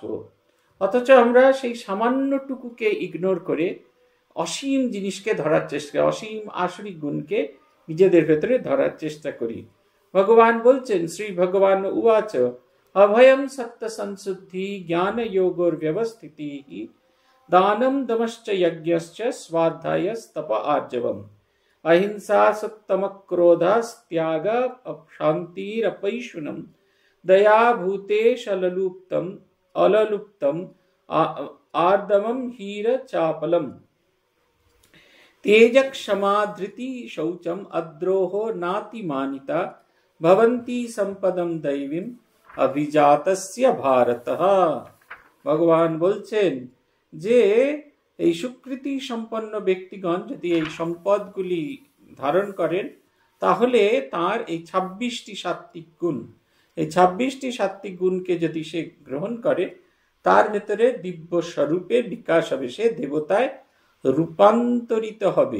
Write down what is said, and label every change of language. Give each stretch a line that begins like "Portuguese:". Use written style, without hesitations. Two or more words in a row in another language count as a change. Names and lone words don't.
Bangla: অথচ আমরা সেই সামান্যটুকুকে ইগনোর করে অসীম জিনিসকে ধরার চেষ্টা, অসীম আসরিক গুণকে নিজেদের ভেতরে ধরার চেষ্টা করি। ভগবান বলছেন,
Sanskrit: শ্রী ভগবান উবাচ অভয়ম সত্য সংশুদ্ধি জ্ঞান যোগোর ব্যবস্থিতি দানম দমশ্চ যজ্ঞশ্চ স্বাধ্যায়স্তপ আর্জবম अहिंसा सत्तम क्रोधस्त्याग शांतिरपैशुनम दया भूतेश अललुप्तम आर्दमम हीर चापलम तेज क्षमा धृति शौचम अद्रोहो नातिमानिता भवन्ति संपदम दैवीम अभिजातस्य भारतः।
Bangla: भगवान बोलছেন যে এই সুকৃতি সম্পন্ন ব্যক্তিগণ যদি এই সম্পদগুলি ধারণ করেন, তাহলে তার এই 26টি সাত্ত্বিক গুণ, এই 26টি সাত্ত্বিক গুণকে যদি সে গ্রহণ করে, তার ভেতরে দিব্য স্বরূপের বিকাশ হবে, সে দেবতায় রূপান্তরিত হবে।